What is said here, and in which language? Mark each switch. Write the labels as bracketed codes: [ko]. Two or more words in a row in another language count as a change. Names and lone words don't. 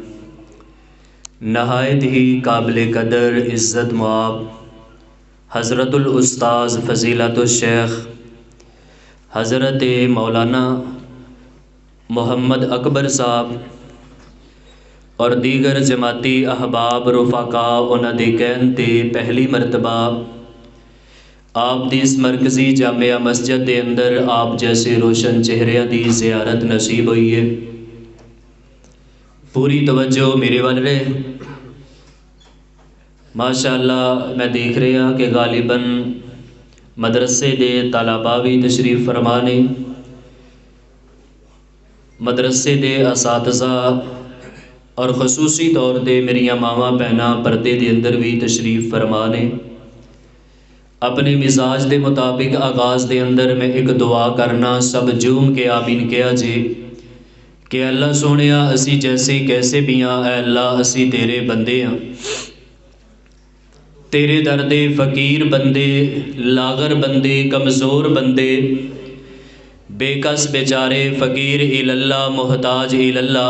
[pa] نہایت ہی قابل قدر عزت مآب حضرت الاستاذ فضیلت الشیخ حضرت مولانا محمد اکبر صاحب اور دیگر جماعتی احباب رفقاء انہاں دے کہن تے پہلی مرتبہ آپ دی اس مرکزی جامع مسجد دے اندر آپ جیسے روشن چہریاں دی زیارت نصیب ہوئی ہے. پوری توجہ میرے وال رہے. ماشاءاللہ میں دیکھ رہا کہ غالباً مدرسے دے طلباء بھی تشریف فرما نے، مدرسے دے اساتذہ اور خصوصی طور دے میریاں ماواں بہناں پردے دے اندر بھی تشریف فرما نے. اپنے مزاج دے مطابق آغاز دے اندر میں ایک دعا کرنا سب جوم کے آمین کیا جے کہ اللہ سونیا اسی جیسے کیسے بھی ہاں، اے اللہ اسی تیرے بندے ہاں، تیرے دردے فقیر بندے، لاغر بندے، کمزور بندے، بے کس بیچارے، [ar] فقیر الاللہ، محتاج الاللہ.